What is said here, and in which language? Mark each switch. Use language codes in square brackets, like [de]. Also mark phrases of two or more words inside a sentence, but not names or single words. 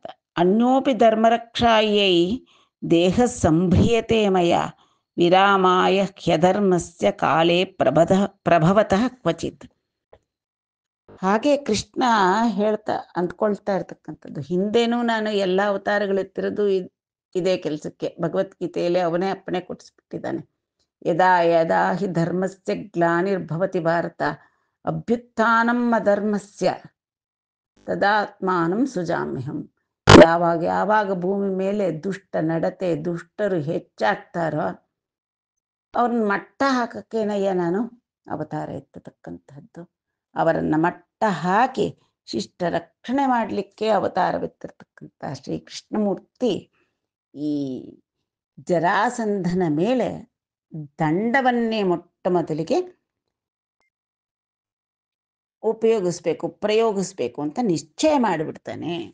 [sa] ಅನ್ಯೋಪಿ ಧರ್ಮರಕ್ಷಾಯೈ ದೇಹ ಸಂಭ್ರಿಯತೆ ಮಯ ವಿರಾಮಾಯ ಹ್ಯಧರ್ಮಸ್ಯ ಕಾಲೇ ಪ್ರಭವತಃ ಕ್ವಚಿತ್. [kn] ಹಾಗೆ ಕೃಷ್ಣ ಅಂದ್ಕೊಳ್ತಾ ಇರ್ತಕ್ಕಂಥದ್ದು, ಹಿಂದೆನೂ ನಾನು ಎಲ್ಲ ಅವತಾರಗಳೆತ್ತಿರೋದು ಇದೇ ಕೆಲಸಕ್ಕೆ. ಭಗವದ್ಗೀತೆಯಲ್ಲಿ ಅವನೇ ಅಪ್ಪಣೆ ಕೊಡಿಸ್ಬಿಟ್ಟಿದ್ದಾನೆ. [sa] ಯದಾ ಯದಾ ಹಿ ಧರ್ಮಸ್ಯ ಗ್ಲಾನಿರ್ಭವತಿ ಭಾರತ ಅಭ್ಯುತ್ಥಾನಂ ಅಧರ್ಮಸ್ಯ ತದಾತ್ಮಾನಂ ಸುಜಾಮ್ಯಹಂ. [kn] ಯಾವಾಗ ಯಾವಾಗ ಭೂಮಿ ಮೇಲೆ ದುಷ್ಟ ನಡತೆ, ದುಷ್ಟರು ಹೆಚ್ಚಾಗ್ತಾರೋ ಅವ್ರನ್ನ ಮಟ್ಟ ಹಾಕಕ್ಕೇನಯ್ಯ ನಾನು ಅವತಾರ ಎತ್ತತಕ್ಕಂಥದ್ದು. ಅವರನ್ನು ಮಟ್ಟ ಹಾಕಿ ಶಿಷ್ಟ ರಕ್ಷಣೆ ಮಾಡಲಿಕ್ಕೆ ಅವತಾರವೆತ್ತಿರ್ತಕ್ಕಂಥ ಶ್ರೀಕೃಷ್ಣಮೂರ್ತಿ ಈ ಜರಾಸಂಧನ ಮೇಲೆ ದಂಡವನ್ನೇ ಮೊಟ್ಟ ಮೊದಲಿಗೆ ಪ್ರಯೋಗಿಸ್ಬೇಕು ಅಂತ ನಿಶ್ಚಯ ಮಾಡಿಬಿಡ್ತಾನೆ.